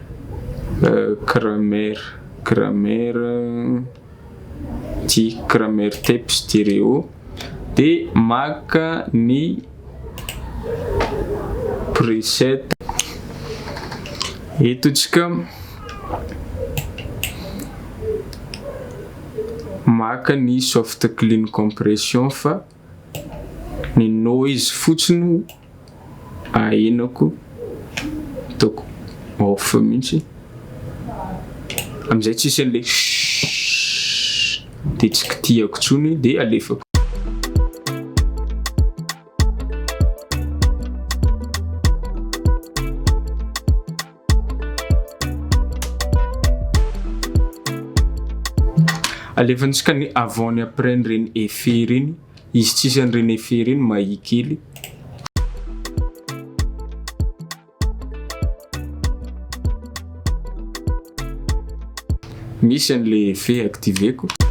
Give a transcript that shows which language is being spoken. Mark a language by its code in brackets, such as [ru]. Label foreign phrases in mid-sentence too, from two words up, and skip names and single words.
[mg] Kemyrah Type stéréo de maka ny preset eto tsika maka ny [en] soft clean compression [mg] fa ny noise fotsiny ahenako toko off mihitsy amizay tsisy an'le de tsy kitihako tsony de alefako. Alefantsika ny avant ny après reny effet reny izy tsisy an'reny effet reny mahikely misy an'le effet activeko